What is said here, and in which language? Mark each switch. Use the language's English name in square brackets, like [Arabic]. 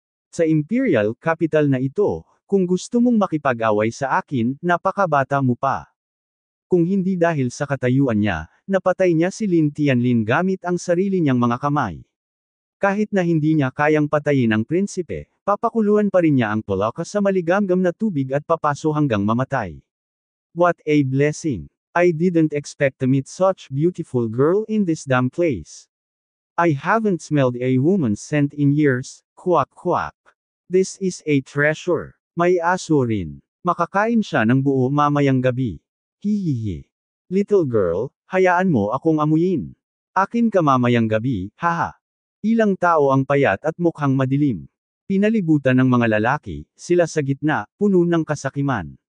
[Filipino] Sa Imperial Capital na ito, kung gusto mong makipag-away sa akin, napakabata mo pa. Kung hindi dahil sa katayuan niya, napatay niya si Lin Tianlin gamit ang sarili niyang mga kamay. Kahit na hindi niya kayang patayin ang prinsipe, papakuluan pa rin niya ang Palaka sa maligamgam na tubig at papaso hanggang mamatay. [English] What a blessing! I didn't expect to meet such beautiful girl in this damn place. I haven't smelled a woman's scent in years, quack quack. This is a treasure. [Filipino] May aso rin. Makakain siya ng buo mamayang gabi. Hihihi. [English] Little girl, [Filipino] hayaan mo akong amuyin. Akin ka mamayang gabi, haha. Ilang tao ang payat at mukhang madilim. Pinalibutan ng mga lalaki, sila sa gitna, puno ng kasakiman.